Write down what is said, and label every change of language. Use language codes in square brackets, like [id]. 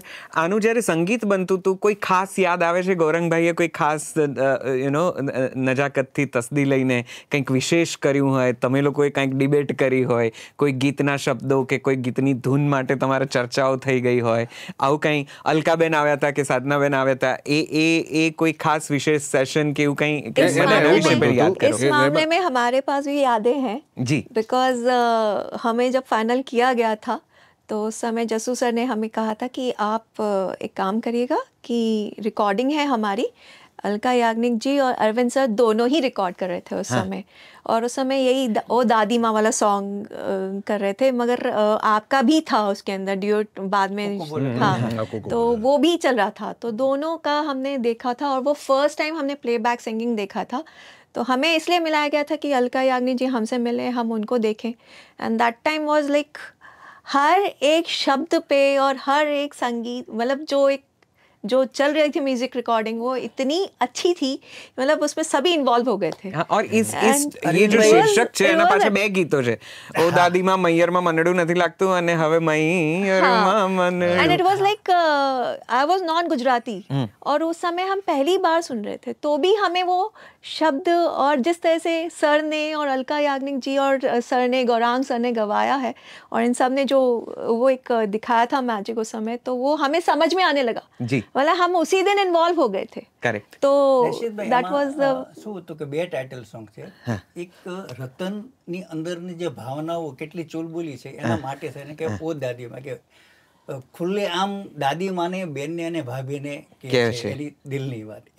[gu] આનું જ્યારે સંગીત બનતું હતું, કોઈ ખાસ યાદ આવે છે ગૌરંગભાઈએ કોઈ ખાસ નજાકતથી તસદી લઈને કંઈક વિશેષ કર્યું હોય, તમે લોકોએ કંઈક ડિબેટ કરી હોય, કોઈ ગીતના શબ્દો કે કોઈ ગીતની ધૂન માટે તમારે ચર્ચાઓ થઈ ગઈ હોય, આવું કંઈ? અલકાબેન આવ્યા હતા કે સાધનાબેન આવ્યા હતા, એ કોઈ ખાસ વિશેષ [hi] सेशन के कहीं इस मामले में हमारे पास भी यादें हैं जी, बिकॉज हमें जब फाइनल किया गया था तो उस समय जसू सर ने हमें कहा था कि आप एक काम करिएगा कि रिकॉर्डिंग है हमारी, अलका याग्निक जी और अरविंद सर दोनों ही रिकॉर्ड कर रहे थे उस समय, और उस समय यही ओ दादी माँ वाला सॉन्ग कर रहे थे, मगर आपका भी था उसके अंदर ड्यूट बाद में, हाँ, तो वो भी चल रहा था. तो दोनों का हमने देखा था और वो फर्स्ट टाइम हमने प्लेबैक सिंगिंग देखा था. तो हमें इसलिए मिलाया गया था कि अलका याग्निक जी हमसे मिले, हम उनको देखें, [en] and that time was like [hi] हर एक शब्द पे और हर एक संगीत, मतलब जो चल रही थी म्यूजिक रिकॉर्डिंग, वो इतनी अच्छी थी, मतलब उसमें सभी इन्वॉल्व हो गए थे. और ये जो शीर्षक [gu] છે એના પાછળ 2 ગીતો છે, ઓ દાદીમાં મૈયરમાં મનડું નથી લાગતું અને હવે મૈયરમાં મનડું. [en] and it was like I was non Gujarati [hi] और उस समय हम पहली बार सुन रहे थे, तो भी हमें वो शब्द और जिस तरह से सर ने और अलका याग्निक जी और सर ने, गौरांग सर ने गवाया है और इन सब ने जो वो एक दिखाया था मैजिक उस समय, तो वो हमें समझ में आने लगा जी, मतलब हम उसी दिन इन्वॉल्व हो गए थे. करेक्ट. तो [en] that was [gu] શું હતું કે 2 ટાઇટલ સોંગ છે, એક રતનની અંદરની જે ભાવનાઓ કેટલી ચુલબુલી છે એના માટે છે ને, કે ઓ દાદીમાં કે ખુલ્લે આમ દાદી માને બેનને અને ભાભીને કે છે એની દિલની વાત.